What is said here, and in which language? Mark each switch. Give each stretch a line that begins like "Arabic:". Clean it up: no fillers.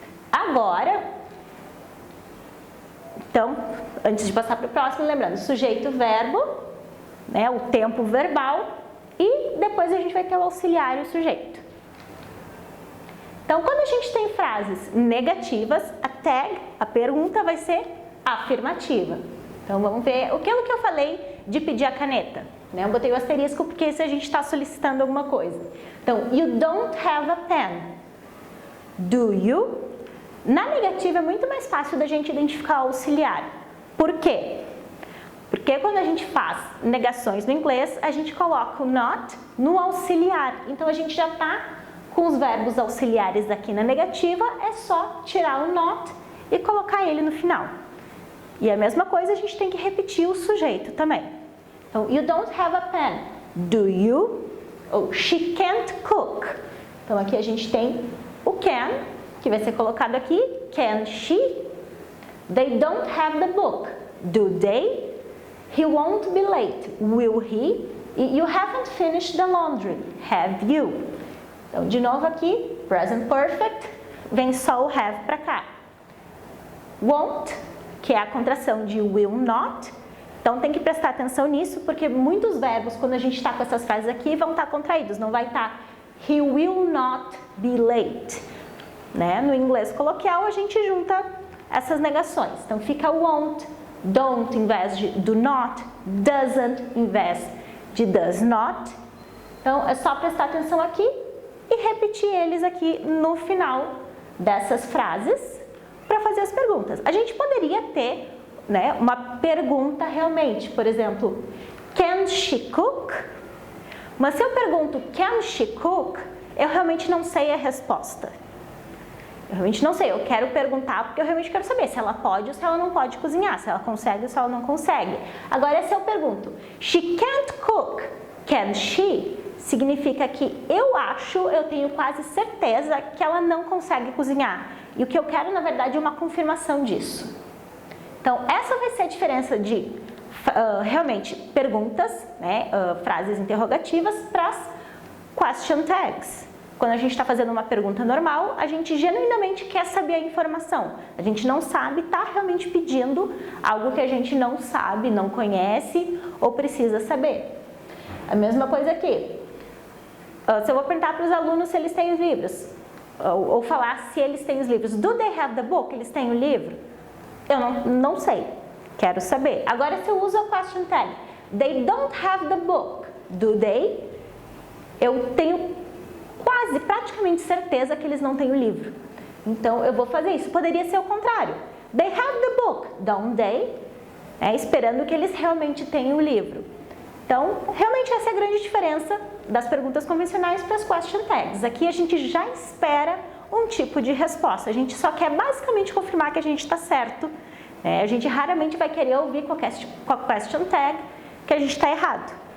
Portuguese: Agora, então, antes de passar para o próximo, lembrando, sujeito, verbo, o tempo verbal, e depois a gente vai ter o auxiliar e o sujeito. Então, quando a gente tem frases negativas, a tag, a pergunta vai ser afirmativa. Então, vamos ver aquilo que eu falei de pedir a caneta. né? Eu botei o asterisco porque se a gente está solicitando alguma coisa. Então,
English: you don't have a pen. Do you?
Portuguese: Na negativa é muito mais fácil da gente identificar o auxiliar. Por quê? Porque quando a gente faz negações no inglês, a gente coloca o not no auxiliar. Então, a gente já está com os verbos auxiliares aqui na negativa, é só tirar o not e colocar ele no final. E a mesma coisa, a gente tem que repetir o sujeito também.
English: Então, you don't have a pen. Do you?
Portuguese: Ou
English: she can't cook.
Portuguese: Então, aqui a gente tem o can, que vai ser colocado aqui.
English: Can she? They don't have the book. Do they? He won't be late. Will he? You haven't finished the laundry. Have you?
Portuguese: Então, de novo aqui, present perfect, vem só o have para cá. Won't, que é a contração de will not. Então, tem que prestar atenção nisso, porque muitos verbos, quando a gente está com essas frases aqui, vão estar contraídos. Não vai estar
English: he will not be late.
Portuguese: Né? No inglês coloquial, a gente junta essas negações. Então, fica won't, don't em vez de do not, doesn't em vez de does not. Então, é só prestar atenção aqui e repetir eles aqui no final dessas frases para fazer as perguntas. A gente poderia ter, né, uma pergunta realmente, por exemplo,
English: can she cook?
Portuguese: Mas se eu pergunto
English: can she cook,
Portuguese: eu realmente não sei a resposta. Eu realmente não sei, eu quero perguntar porque eu realmente quero saber se ela pode ou se ela não pode cozinhar, se ela consegue ou se ela não consegue. Agora, se eu pergunto,
English: she can't cook, can she?
Portuguese: Significa que eu acho, eu tenho quase certeza que ela não consegue cozinhar. E o que eu quero, na verdade, é uma confirmação disso. Então, essa vai ser a diferença de, realmente, perguntas, né, frases interrogativas para as question tags. Quando a gente está fazendo uma pergunta normal, a gente genuinamente quer saber a informação. A gente não sabe, está realmente pedindo algo que a gente não sabe, não conhece ou precisa saber. A mesma coisa aqui. Se eu vou perguntar para os alunos se eles têm os livros, ou falar se eles têm os livros,
English: do they have the book?
Portuguese: Eles têm o livro? Eu não sei, quero saber. Agora, se eu uso a
English: question tag, they don't have the book, do they?
Portuguese: Eu tenho quase, praticamente certeza que eles não têm o livro. Então, eu vou fazer isso. Poderia ser o contrário.
English: They have the book, don't they?
Portuguese: Esperando que eles realmente tenham o livro. Então, realmente essa é a grande diferença das perguntas convencionais para as question tags. Aqui a gente já espera um tipo de resposta. A gente só quer basicamente confirmar que a gente está certo. A gente raramente vai querer ouvir com a question tag que a gente está errado.